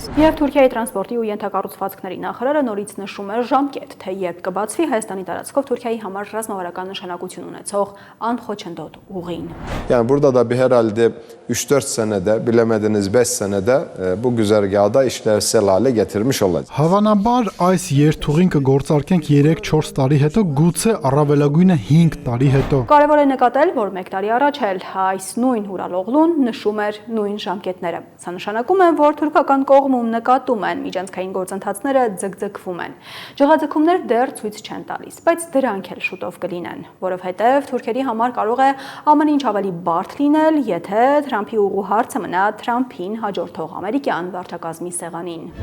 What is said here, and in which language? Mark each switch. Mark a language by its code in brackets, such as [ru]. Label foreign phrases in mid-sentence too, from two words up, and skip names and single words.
[hy] Եվ Թուրքիայի տրանսպորտի ու ենթակառուցվածքների նախարարը նորից նշում է ժամկետ, թե երբ կբացվի Հայաստանի տարածքով Թուրքիայի համար ռազմավարական նշանակություն ունեցող անխոչնդոտ ուղին։ [tr] Yani burada da bir herhalde 3-4 senede, bilemediniz 5 senede bu güzergahda işlevsel hale getirmiş olacak. [hy] Հավանաբար այս երթուղին կգործարկենք 3-4 տարի հետո, գուցե առավելագույնը 5 տարի հետո։ Կարևոր է նկատել, որ 1 տարի առաջ էլ այս նույն հուրալողլուն նշում էր նույն ժամկետները։ Սա նշանակում է, որ թուրքական կողմում նկատում են միջանցքային գործընթացները ձգձգվում են։ Ջղաձգումներ դեռ ցույց չեն տալիս, բայց դրանք էլ շուտով կլինեն, որովհետև թուրքերի համար կարող է ամեն ինչ ավելի բարդ լինել, եթե Թրամփի ուղու հարցը մնա Թրամփին հաջորդող ամերիկյան վարչակազմի սեղանին։